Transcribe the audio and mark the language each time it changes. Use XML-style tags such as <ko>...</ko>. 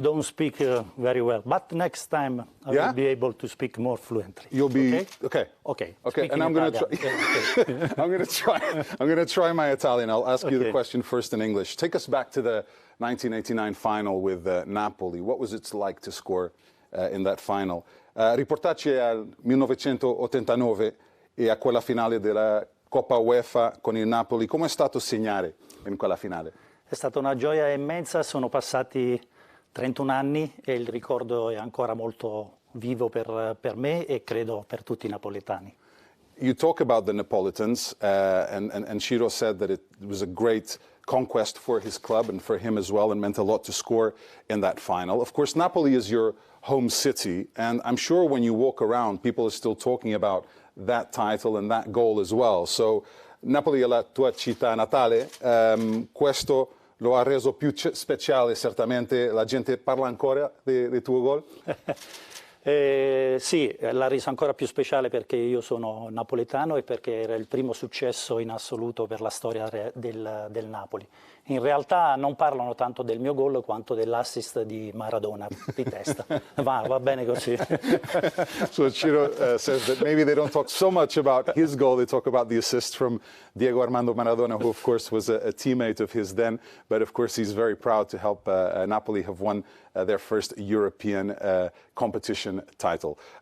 <en>I don't speak very well, but next time I will be able to speak more fluently. You'll be... Okay. And I'm going to try... I'm going to try my Italian. I'll ask you the question first in English. Take us back to the 1989 final with Napoli. What was it like to score in that final?</en> <it>Riportaci al 1989 e a quella finale della Coppa UEFA con il Napoli. Com'è stato segnare in quella finale? È stata una gioia immensa, sono passati 31 anni e il ricordo è ancora molto vivo per me e credo per tutti i napoletani.</it> <en>You talk about the Neapolitans and Ciro said that it was a great conquest for his club and for him as well, and meant a lot to score in that final. Of course, Napoli is your home city, and I'm sure when you walk around, people are still talking about that title and that goal as well.</en> <it>So, Napoli è la tua città natale, questo lo ha reso più speciale, certamente. La gente parla ancora del tuo gol? Sì, l'ha reso ancora più speciale perché io sono napoletano e perché era il primo successo in assoluto per la storia del Napoli. In realtà non parlano tanto del mio gol quanto dell'assist di Maradona di testa. Va bene così.</it> <en>So Ciro says that maybe they don't talk so much about his goal, they talk about the assist from Diego Armando Maradona, who of course was a teammate of his then, but of course he's very proud to help Napoli have won their first European competition title.</en>